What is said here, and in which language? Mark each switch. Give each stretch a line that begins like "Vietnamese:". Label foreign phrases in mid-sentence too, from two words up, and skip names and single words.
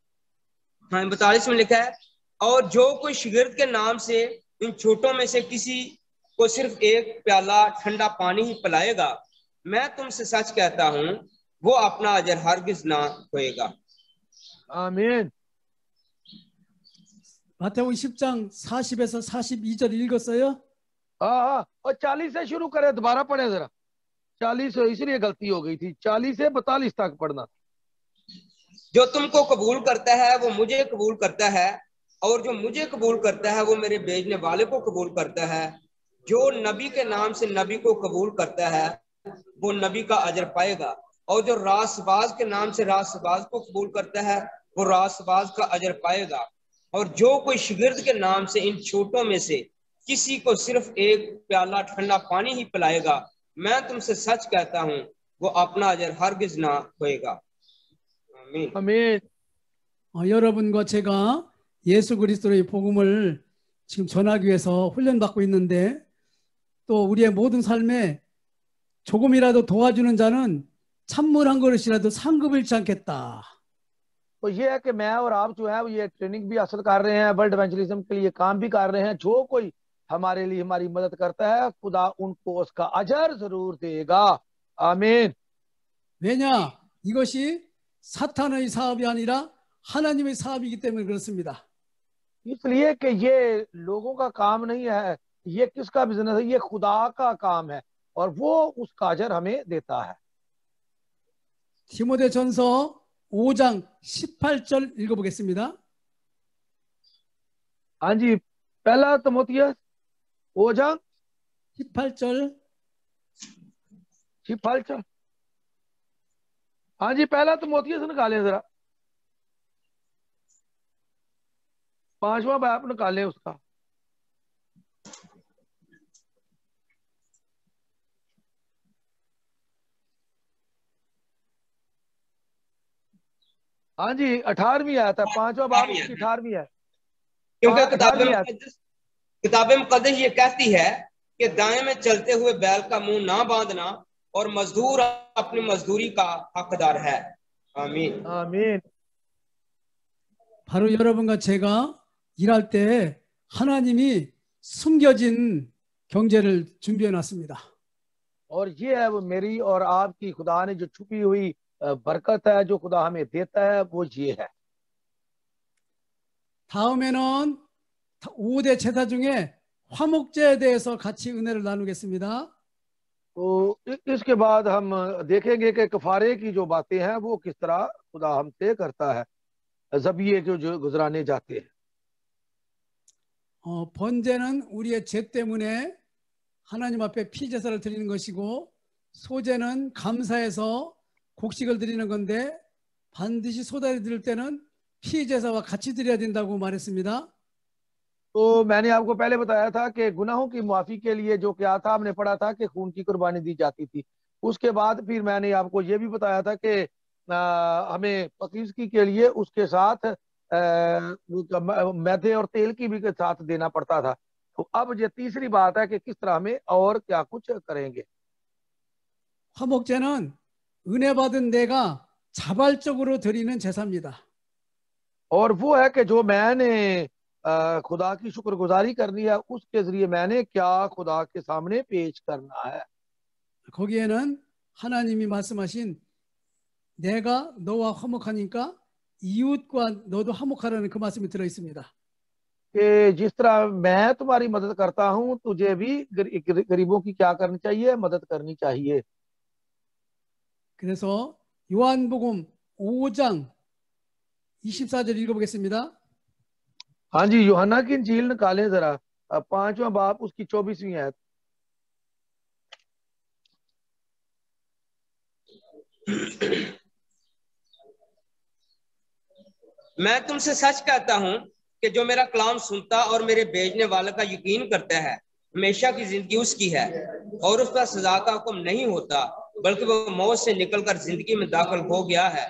Urdu: ہاں 42 میں لکھا ہے، اور جو کوئی شاگرد کے نام سے ان چھوٹوں میں سے کسی کو صرف ایک پیالہ ٹھنڈا پانی ہی پلائے گا، میں تم سے سچ کہتا ہوں وہ اپنا اجر ہرگز نہ کھوئے گا. آمین.
Korean: 마태복음 10장 40에서 42절 읽었어요?
Urdu: ہاں، اور 40 سے شروع کریں، دوبارہ پڑھیں ذرا. 40 اس لیے غلطی ہو گئی تھی، 40 سے 42 تک پڑھنا. جو تم کو قبول کرتا ہے وہ مجھے قبول کرتا ہے، اور جو مجھے قبول کرتا ہے وہ میرے بھیجنے والے کو قبول کرتا ہے. جو نبی کے نام سے نبی کو قبول کرتا ہے وہ نبی کا اجر پائے گا، اور جو راستباز کے نام سے راستباز کو قبول کرتا ہے وہ راستباز کا اجر پائے گا. اور جو کوئی شاگرد کے نام سے ان چھوٹوں میں سے کسی کو صرف ایک پیالہ ٹھنڈا پانی ہی پلائے گا، میں تم سے سچ کہتا ہوں وہ اپنا اجر ہرگز نہ کھوئے گا. آمین. آمین.
Korean: 여러분과 제가 예수 그리스도의 복음을 지금 전하기 위해서 훈련받고 있는데 또 우리의 모든 삶에 조금이라도 도와주는 자는 찬물 한 그릇이라도 상급을 잃지 않겠다.
Urdu: تو یہ ہے کہ میں اور آپ جو ہے وہ یہ ٹریننگ بھی حاصل کر رہے ہیں,
English: World Evangelism
Urdu: کے لیے کام بھی کر رہے ہیں. جو کوئی ہمارے لیے ہماری مدد کرتا ہے خدا ان کو اس کا اجر ضرور دے گا. آمین.
Korean: 왜냐? 이것이 사탄의 사업이 아니라 하나님의 사업이기 때문에 그렇습니다.
Urdu: اس لیے کہ یہ لوگوں کا کام نہیں ہے، یہ کس کا بزنس ہے، یہ خدا کا کام ہے اور وہ اس کا اجر ہمیں دیتا ہے.
Korean: 디모데전서 5장 18절 읽어보겠습니다.
Urdu: ہاں جی، پہلا تیمتھیس 5장
Korean: 18절
Urdu: 18। ہاں جی، پہلا تیمتھیس نکالیں ذرا، 5واں باب نکالیں اس کا. ہاں جی، 18ویں آیت ہے، 5واں باب اس کی 18ویں ہے. کیونکہ 18ویں آیت. کتاب مقدس یہ کہتی ہے کہ دائیں میں چلتے ہوئے بیل کا منہ نہ باندھنا اور مزدور اپنی مزدوری کا حقدار ہے. آمین. آمین.
Korean: 바로 여러분과 제가 일할 때 하나님이 숨겨진 경제를 준비해 놨습니다.
Urdu: اور یہ ہے وہ میری اور آپ کی خدا نے جو چھپی ہوئی برکت ہے، جو خدا ہمیں دیتا ہے، وہ یہ ہے.
Korean: 다음에는 5대 제사 중에 화목제에 대해서 같이 은혜를 나누겠습니다.
Urdu: تو اس کے بعد ہم دیکھیں گے کہ کفارے کی جو باتیں ہیں وہ کس طرح خدا ہم سے کرتا ہے، ذبیحے جو گزرانے جاتے ہیں.
Korean: 번제는 우리의 죄 때문에 하나님 앞에 피제사를 드리는 것이고 소제는 감사해서 곡식을 드리는 건데 반드시 소다를 드릴 때는 피제사와 같이 드려야 된다고 말했습니다.
Urdu: تو میں نے آپ کو پہلے بتایا تھا کہ گناہوں کی معافی کے لیے جو کیا تھا، ہم نے پڑھا تھا کہ خون کی قربانی دی جاتی تھی. اس کے بعد پھر میں نے آپ کو یہ بھی بتایا تھا کہ ہمیں پاکیزگی کے لیے اس کے ساتھ میدے اور تیل کی بھی ساتھ دینا پڑتا تھا. تو اب یہ تیسری بات ہے کہ کس طرح ہمیں اور کیا کچھ کریں گے.
Korean: 화목제는 은혜 받은 내가 자발적으로 드리는 제사입니다.
Urdu: اور وہ ہے کہ جو میں نے خدا کی شکرگزاری کرنی ہے، اس کے ذریعے میں نے کیا خدا کے سامنے پیش کرنا ہے.
Korean: 거기에는 하나님이 말씀하신 내가 너와 화목하니까 이웃과 너도 화목하라는 그 말씀이 들어 있습니다.
Urdu: کہ جس طرح میں تمہاری مدد کرتا ہوں، تجھے بھی غریبوں کی کیا کرنی چاہیے، مدد کرنی چاہیے.
Korean: 그래서 요한복음 5장 24절 읽어보겠습니다.
Urdu: ہاں جی، یوحنا کی انجیل نکالیں ذرا، 5واں باب اس کی 24ویں آیت. میں تم سے سچ کہتا ہوں کہ جو میرا کلام سنتا اور میرے بھیجنے والے کا یقین کرتا ہے، ہمیشہ کی زندگی اس کی ہے اور اس پر سزا کا حکم نہیں ہوتا، بلکہ وہ موت سے نکل کر زندگی میں داخل ہو گیا ہے.